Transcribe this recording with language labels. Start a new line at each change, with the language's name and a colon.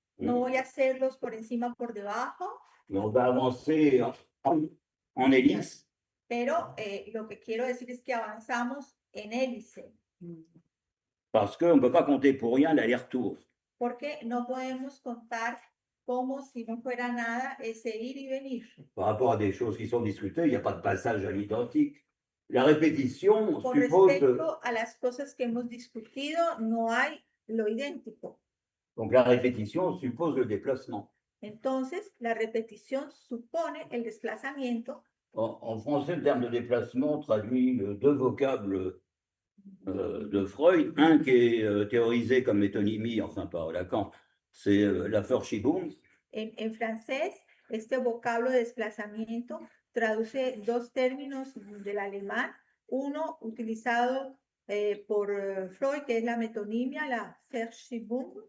Spanish: No voy a hacerlos por encima, por debajo,
French: on va avancer en hélice.
Spanish: pero lo que quiero decir es que avanzamos en hélice,
French: Parce qu'on ne peut pas compter pour rien l'aller-retour.
Spanish: porque no podemos contar como si no fuera nada ese ir y venir.
French: Par rapport à des choses qui sont discutées, il n'y a pas de passage à l'identique. La répétition
Spanish: Con
French: suppose,
Spanish: respecto a las cosas que hemos discutido, no hay lo idéntico.
French: donc la répétition suppose le déplacement.
Spanish: Entonces, la repetición supone el desplazamiento.
French: En français, le terme de déplacement traduit deux vocables de Freud, un qui est théorisé comme métonymie, enfin par Lacan, c'est la Verschiebung.
Spanish: En francés, este vocablo de desplazamiento traduce dos términos del alemán, uno utilizado por Freud, que es la metonimia, la Verschiebung,